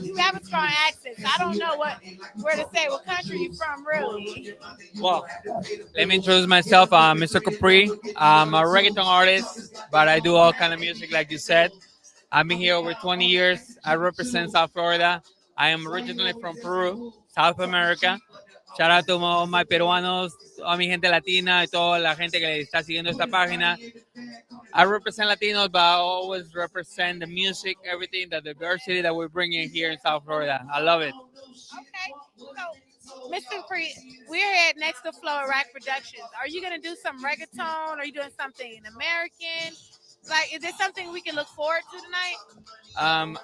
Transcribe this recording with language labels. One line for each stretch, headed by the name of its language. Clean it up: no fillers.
English: You have a strong accent, so I don't know where to say, what country you from, really. Well, let me introduce myself. I'm Mr. Capri. I'm a reggaeton artist, but I do all kind of music, like you said. I've been here over 20 years. I represent South Florida. I am originally from Peru, South America. Shout out to all my peruanos,
Spanish: a mi gente latina y toda la gente que está siguiendo esta página.
English: I represent Latinos, but I always represent the music, everything, the diversity that we're bringing here in South Florida. I love it. Okay. So, Mr. Capri, we're here at Next to Flow at Rack Productions. Are you going to do some reggaeton? Are you doing something American? Like, is there something we can look forward to tonight?